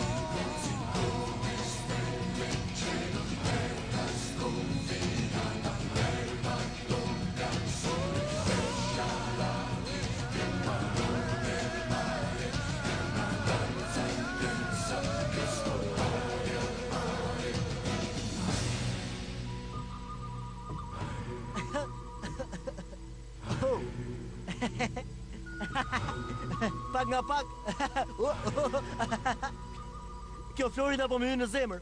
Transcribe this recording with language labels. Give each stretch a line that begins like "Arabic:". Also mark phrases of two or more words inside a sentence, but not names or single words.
Italian: Come stelle in cielo, terra sconfinata, l'erba tocca il sole, striscia l'aria, che parole il mare, è una danza intensa che sto pari a pari.
Albanian: Pak nga pak. Kjo Florida po më hyn në zemër.